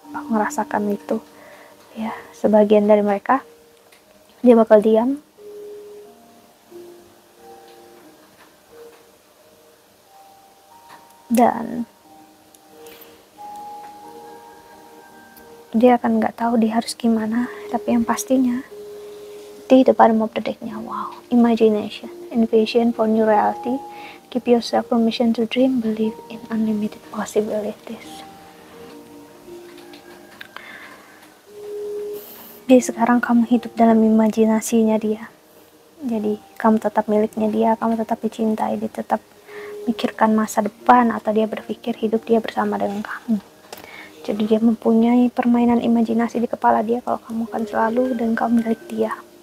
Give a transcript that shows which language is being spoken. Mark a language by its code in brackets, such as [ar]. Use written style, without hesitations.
[id] Aku ngerasakan itu ya, sebagian dari mereka dia bakal diam, dan dia akan nggak tahu dia harus gimana. Tapi yang pastinya [en] Stay the bottom of the decknya. Wow, imagination, envision for new reality. Give yourself permission to dream, believe in unlimited possibilities. [id] Jadi sekarang kamu hidup dalam imajinasinya dia. Jadi kamu tetap miliknya dia, kamu tetap dicintai, dia tetap mikirkan masa depan, atau dia berpikir hidup dia bersama dengan kamu. Jadi dia mempunyai permainan imajinasi di kepala dia kalau kamu akan selalu dan kamu milik dia.